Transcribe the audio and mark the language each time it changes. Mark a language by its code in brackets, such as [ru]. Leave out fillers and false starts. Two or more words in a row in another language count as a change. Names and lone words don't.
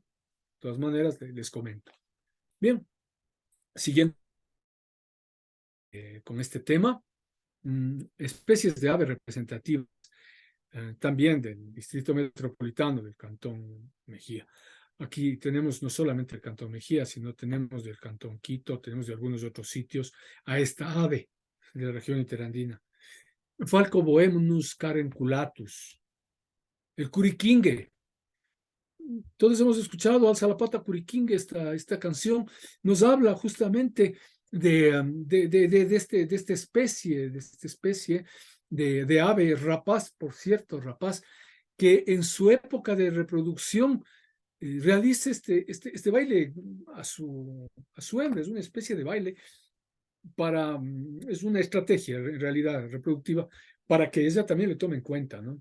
[es] De todas maneras, les comento. Bien, siguiendo con este tema, especies de aves representativas, también del Distrito Metropolitano del Cantón Mejía. Aquí tenemos no solamente el Cantón Mejía, sino tenemos del Cantón Quito, tenemos de algunos otros sitios a esta ave de la región interandina. Falco boemus carenculatus, el curiquingue. Todos hemos escuchado Alza la pata curiquingue, esta canción nos habla justamente de esta especie de ave rapaz, por cierto, rapaz, que en su época de reproducción realiza este baile a su hembra, es una especie de baile es una estrategia en realidad reproductiva para que ella también le tome en cuenta, ¿no?